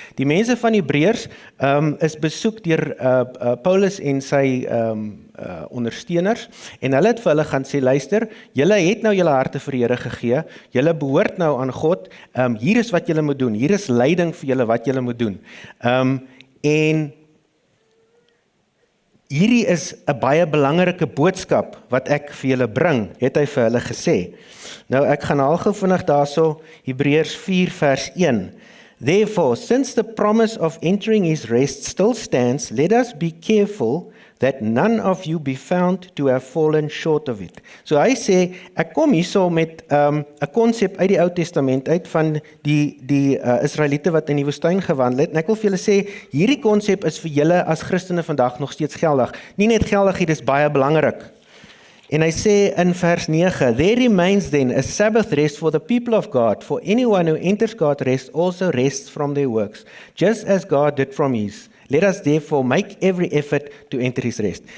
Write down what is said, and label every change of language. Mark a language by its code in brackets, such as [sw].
[af] Die mense van Hebreërs is besoek deur Paulus en sy ondersteuners en hulle het vir hulle gaan sê, luister, julle het nou julle harte vir die Here gegee, julle behoort nou aan God, hier is wat julle moet doen, hier is leiding vir julle wat julle moet doen. En hierdie is 'n baie belangrike boodskap wat ek vir julle bring, het hy vir hulle gesê. Nou ek gaan al gou vinnig daarso, Hebreërs 4 vers 1. [en] Therefore, since the promise of entering his rest still stands, let us be careful that none of you be found to have fallen short of it. [af] So hy sê, ek kom hierso met 'n konsep uit die Ou Testament uit van die Israeliete wat in die woestyn gewandel het, en ek wil vir julle sê, hierdie konsep is vir julle as Christene vandag nog steeds geldig. Nie net geldig, dit is baie belangrik. En hy sê in vers 9, [en] there remains then a Sabbath rest for the people of God, for anyone who enters God's rest also rests from their works, just as God did from his. Let us therefore make every effort to enter his rest.